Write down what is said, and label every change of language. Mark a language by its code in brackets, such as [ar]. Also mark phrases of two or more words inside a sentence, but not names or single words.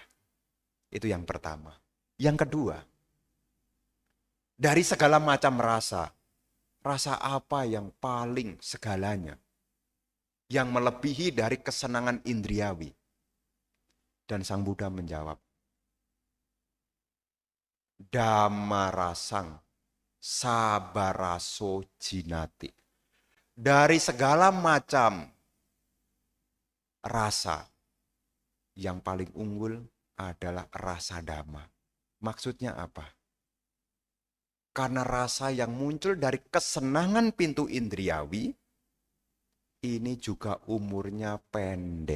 [id] Itu yang pertama. Yang kedua, dari segala macam rasa, rasa apa yang paling segalanya? Yang melebihi dari kesenangan indriawi. Dan Sang Buddha menjawab, [pi] Dhamma rasang sabaraso jinati. [id] Dari segala macam rasa, yang paling unggul adalah rasa dhamma. Maksudnya apa? Karena rasa yang muncul dari kesenangan pintu indriawi, ini juga umurnya pendek.